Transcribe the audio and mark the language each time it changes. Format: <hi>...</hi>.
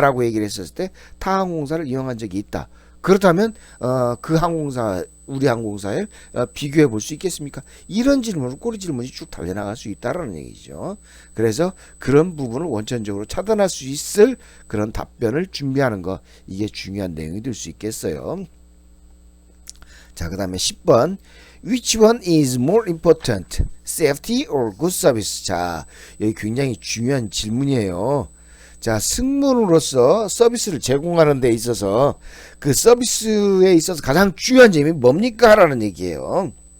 <ko>라고 얘기를 했었을 때 타 항공사를 이용한 적이 있다. 그렇다면 그 항공사, 우리 항공사에 비교해 볼 수 있겠습니까? 이런 질문을, 꼬리 질문이 쭉 달려나갈 수 있다라는 얘기죠. 그래서 그런 부분을 원천적으로 차단할 수 있을 그런 답변을 준비하는 거, 이게 중요한 내용이 될 수 있겠어요. 자, 그 다음에 10번,</ko> <en>Which one is more important? Safety or good service?</en> <ko>자, 여기 굉장히 중요한 질문이에요. 자, 승무원으로서 서비스를 제공하는 데 있어서 그 서비스에 있어서 가장 중요한 점이 뭡니까? 라는 얘기예요.</ko>